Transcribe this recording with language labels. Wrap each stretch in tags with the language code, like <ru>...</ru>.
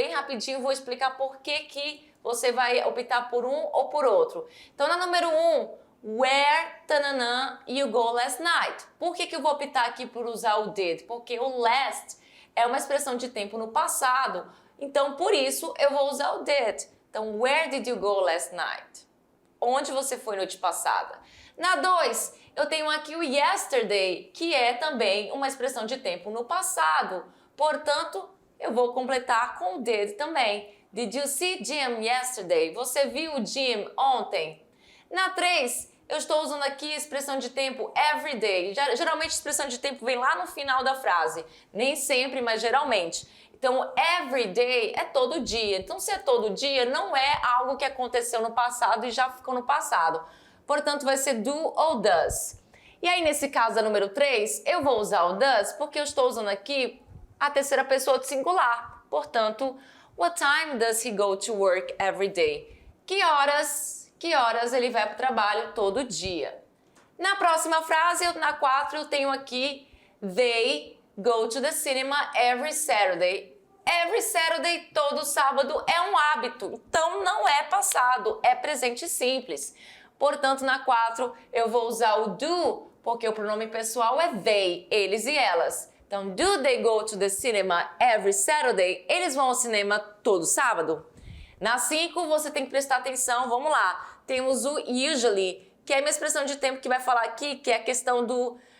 <pt>Bem rapidinho, vou explicar por que você vai optar por um ou por outro. Então, na número 1, where tananã,</pt> <en>you go last night.</en> <pt>Por que eu vou optar aqui por usar o did? Porque o last é uma expressão de tempo no passado, então por isso eu vou usar o did.</pt> <en>Então, where did you go last night?</en> <pt>Onde você foi noite passada? Na 2, eu tenho aqui o yesterday, que é também uma expressão de tempo no passado. Portanto, eu vou completar com o did também.</pt> <en>Did you see Jim yesterday?</en> <pt>Você viu o Jim ontem? Na 3, eu estou usando aqui a expressão de tempo every day. Geralmente a expressão de tempo vem lá no final da frase. Nem sempre, mas geralmente. Então, every day é todo dia. Então, se é todo dia, não é algo que aconteceu no passado e já ficou no passado. Portanto, vai ser do ou does. E aí, nesse caso da número 3, eu vou usar o does porque eu estou usando aqui a terceira pessoa de singular.</pt> <en>Portanto, what time does he go to work every day?</en> <pt>Que horas ele vai para o trabalho todo dia? Na próxima frase, na 4, eu tenho aqui</pt> <en>they go to the cinema every Saturday.</en> <pt>Every Saturday, todo sábado, é um hábito. Então, não é passado, é presente simples. Portanto, na 4, eu vou usar o do, porque o pronome pessoal é they, eles e elas.</pt> <en>Então, do they go to the cinema every Saturday?</en> <pt>Eles vão ao cinema todo sábado? Na 5, você tem que prestar atenção, vamos lá. Temos o usually, que é a minha expressão de tempo que vai falar aqui, que é a questão do...</pt>